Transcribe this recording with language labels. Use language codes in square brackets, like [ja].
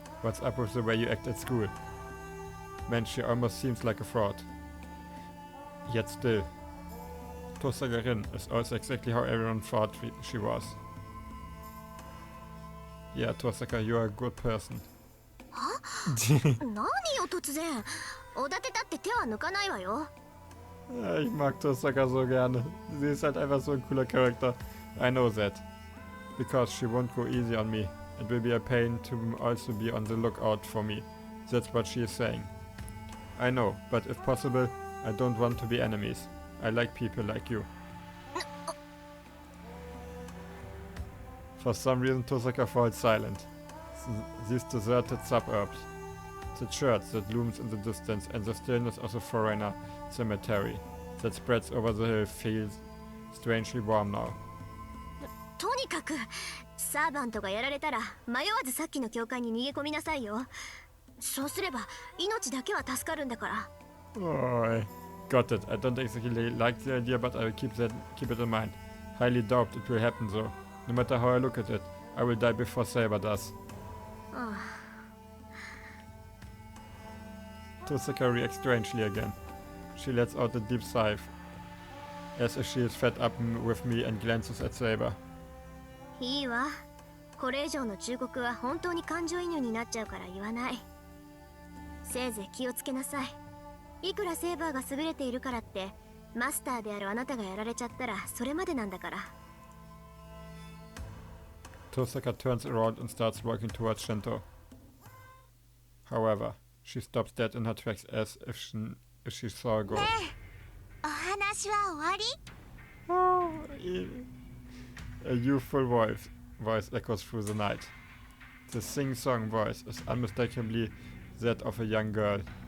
[en] What's up with the way you act at school? Man, she almost seems like a fraud. Yet still, Tosaka-rin is also exactly how everyone thought she was. Yeah, Tosaka, you are a good person. [ja] 何よ突然。おだてたって手は抜かないわよ。 [de] Ich mag Tosaka so gerne. Sie ist halt einfach so ein cooler Charakter. [en] I know that. Because she won't go easy on me. It will be a pain to also be on the lookout for me. That's what she is saying. I know, but if possible, I don't want to be enemies. I like people like you. For some reason, Tosaka falls silent. these deserted suburbs. The church that looms in the distance and the stillness of the foreigner cemetery that spreads over the hill feels strangely warm now. [ja] とにかくサーバントがやられたら迷わずさっきの教会に逃げ込みなさいよ。そうすれば命だけは助かるんだから。 [en] Oh, I got it. I don't exactly like the idea, but I will keep it in mind. Highly doubt it will happen though. No matter how I look at it, I will die before Saber does. Tosaka reacts strangely again. She lets out a deep sigh, as if she is fed up with me and glances at Saber. [ja] いいわ。これ以上の忠告は本当に感情移入になっちゃうから言わない。せいぜい気をつけなさい。いくらセーバーが優れているからってマスターであるあなたがやられちゃったらそれまでなんだから。 [en] Tosaka turns around and starts walking towards Shinto. However, she stops dead in her tracks as if she saw a ghost. [ja] お話は終わり? [en] Oh, a youthful voice echoes through the night. The sing-song voice is unmistakably that of a young girl.